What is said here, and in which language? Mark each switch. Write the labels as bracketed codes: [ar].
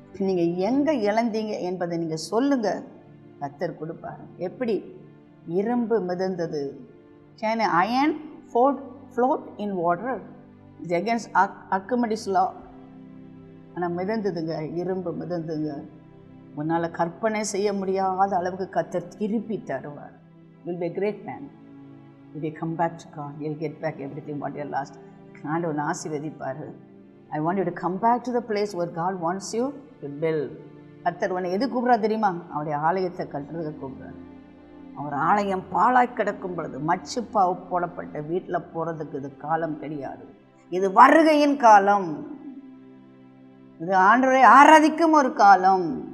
[ta] நீங்கள் எங்கே இழந்தீங்க என்பதை நீங்கள் சொல்லுங்கள், கர்த்தர் கொடுப்பார். எப்படி? இரும்பு மிதந்தது. [en] Can iron float in water. இது against Archimedes law. [ta] ஆனால் மிதந்ததுங்க, இரும்பு மிதந்துங்க. உன்னால் கற்பனை செய்ய முடியாத அளவுக்கு கர்த்தர் திருப்பி தருவார். [en] You'll be a great man. If you come back to God, you'll get back everything what you lost. [ta] ஆண்டவன் ஆசீர்வதிப்பார். [en] I want you to come back to the place where God wants you to build. [ta] கர்த்தர் உன்னை எது கூப்பிட்றா தெரியுமா? அவருடைய ஆலயத்தை கட்டுறதை கூப்பிட்றாரு. அவர் ஆலயம் பாழாய் கிடக்கும் பொழுது மச்சு பாவு போடப்பட்ட வீட்டில் போகிறதுக்கு இது காலம் கிடையாது. இது வருகையின் காலம். இது ஆண்டவரை ஆராதிக்கும் ஒரு காலம்.